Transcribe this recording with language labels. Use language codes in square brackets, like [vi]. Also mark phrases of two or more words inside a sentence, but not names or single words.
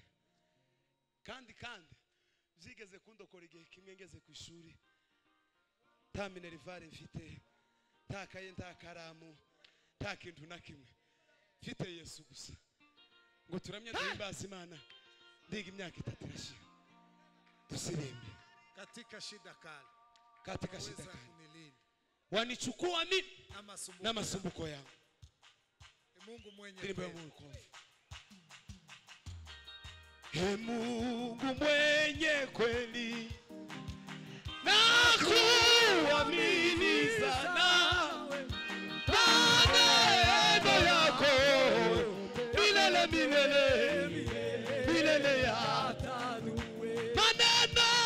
[rw] Kandi zigeze kundokora igihe kimwe ngeze ku ishuri. Ta minerivare mfite, ta kaye, ta karamu, ta kintu na kimwe. Mfite Yesu gusa. Ngo turamye duhimbaza Imana. Ndiga imyaka 3 irashira. Tusirimbe [sw] katika shida kali. Katika shida kali. Wanichukua mimi na masumbuko yangu. Mungu mwenye Mungu mwenye kweli na kuamini sana maneno yako milele milele yataduwe maneno